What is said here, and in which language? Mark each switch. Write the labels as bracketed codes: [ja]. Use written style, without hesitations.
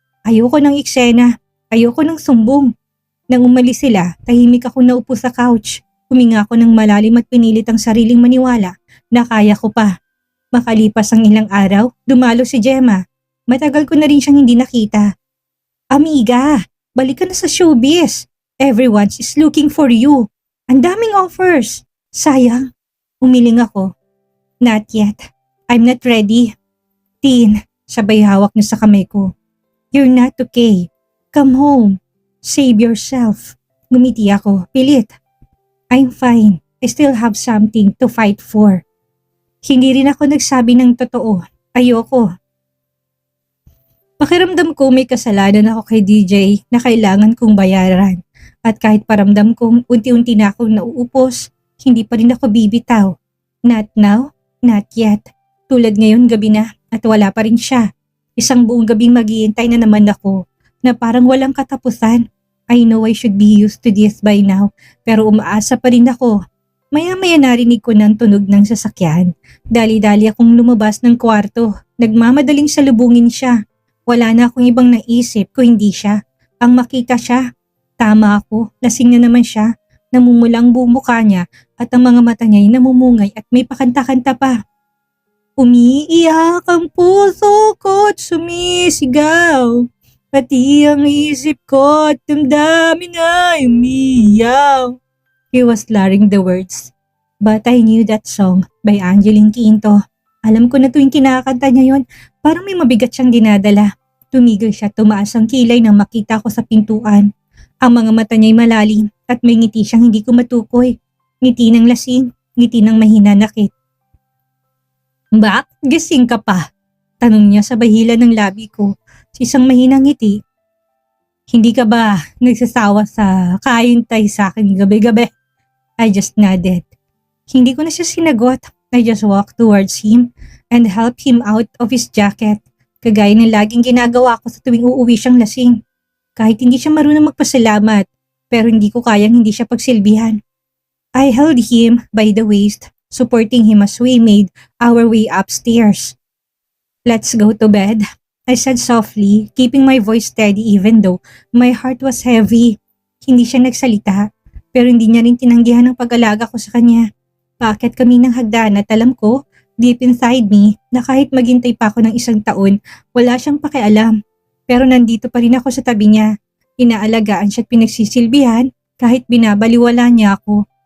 [tl] Ayoko ng eksena. Ayoko ng sumbong. Nang umalis sila, tahimik ako naupo sa couch. Huminga ako ng malalim at pinilit ang sariling maniwala na kaya ko pa. Makalipas ang ilang araw, dumalo si Gemma. Matagal ko na rin siyang hindi nakita. Amiga, balik ka na sa showbiz. [en] Everyone is looking for you. [tl] Ang daming offers. Sayang. Umiling ako. [en] Not yet. I'm not ready. [tl] Tin, sabay hawak niya sa kamay ko. [en] You're not okay. Come home. Save yourself. [tl] Ngumiti ako, pilit. [en] I'm fine. I still have something to fight for. [tl] Hindi rin ako nagsabi ng totoo. Ayoko. Pakiramdam ko may kasalanan ako kay DJ na kailangan kong bayaran. At kahit paramdam kong unti-unti na akong nauupos, hindi pa rin ako bibitaw. [en] Not now, not yet. [tl] Tulad ngayon gabi na at wala pa rin siya. Isang buong gabing maghihintay na naman ako na parang walang katapusan. [en] I know I should be used to this by now, [tl] pero umaasa pa rin ako. Maya-maya narinig ko ng tunog ng sasakyan. Dali-dali akong lumabas ng kwarto. Nagmamadaling salubungin siya. Wala na akong ibang naisip kung hindi siya. Ang makita siya. Tama ako, lasing na naman siya. Namumula ang buong mukha niya at ang mga mata niya ay namumungay at may pakanta-kanta pa. Umiiyak ang puso ko at sumisigaw. Pati ang isip ko at damdamin ay umiyaw. [en] He was slurring the words. But I knew that song by Angeline Quinto. [tl] Alam ko na tuwing kinakanta niya yon, parang may mabigat siyang dinadala. Tumigil siya, tumaas ang kilay nang makita ko sa pintuan. Ang mga mata niya'y malalim at may ngiti siyang hindi ko matukoy. Ngiti ng lasing, ngiti ng mahinanakit. Bak, gising ka pa? Tanong niya sa bahila ng labi ko, sa isang mahinang ngiti. Hindi ka ba nagsasawa sa kahintay sa akin gabi-gabi? [en] I just nodded. [tl] Hindi ko na siya sinagot. [en] I just walked towards him and helped him out of his jacket, [tl] kagaya ng laging ginagawa ko sa tuwing uuwi siyang lasing. Kahit hindi siya marunong magpasalamat, pero hindi ko kayang hindi siya pagsilbihan. [en] I held him by the waist, supporting him as we made our way upstairs. Let's go to bed, I said softly, keeping my voice steady even though my heart was heavy. [tl] Hindi siya nagsalita, pero hindi niya rin tinanggihan ang pag-alaga ko sa kanya. Paakyat kami ng hagdan at alam ko, [en] deep inside me, [tl] na kahit maghintay pa ako ng 1 taon, wala siyang pakialam. Pero nandito pa rin ako sa tabi niya. Inaalagaan siya at pinagsisilbihan kahit binabaliwala niya ako.